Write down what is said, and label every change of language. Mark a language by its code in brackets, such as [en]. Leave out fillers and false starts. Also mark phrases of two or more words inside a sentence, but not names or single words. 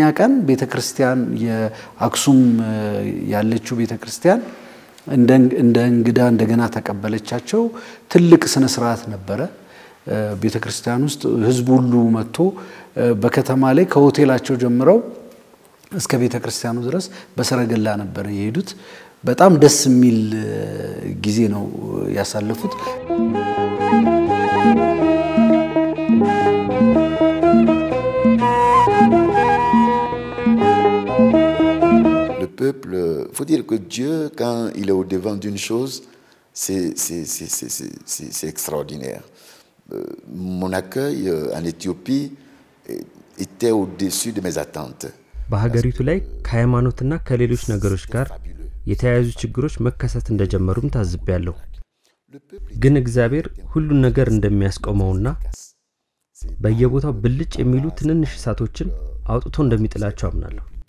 [am] ቀን ቤተክርስቲያን የአክሱም ያለችው ቤተክርስቲያን እንደ እንግዳ እንደገና ተቀበለቻቸው ትልቅ ስነ ስርዓት ነበር ቤተክርስቲያን ውስጥ ህዝቡ ሁሉ መጥቶ በከተማ ላይ ከሆቴላቸው ጀምረው እስከ ቤተክርስቲያኑ ድረስ በሰረገላ ነበር የሄዱት በጣም ደስ የሚል ጊዜ ነው ያሳለፉት [fr] Le peuple, faut dire que Dieu quand il est au devant d'une chose c'est extraordinaire mon accueil en Éthiopie était au-dessus de mes attentes [am] በሀገሪቱ ላይ ከሃይማኖትና ከሌሎች ነገሮች ጋር የተያያዙ ችግሮች መከሰት እንደጀመሩም ታዝቤያለሁ ግን እግዚአብሔር ሁሉን ነገር እንደሚያስቆመውና በየቦታው ብልጭ የሚሉ ትንንሽ እሳቶችን አውጥቶ እንደሚጥላቸው አምናለሁ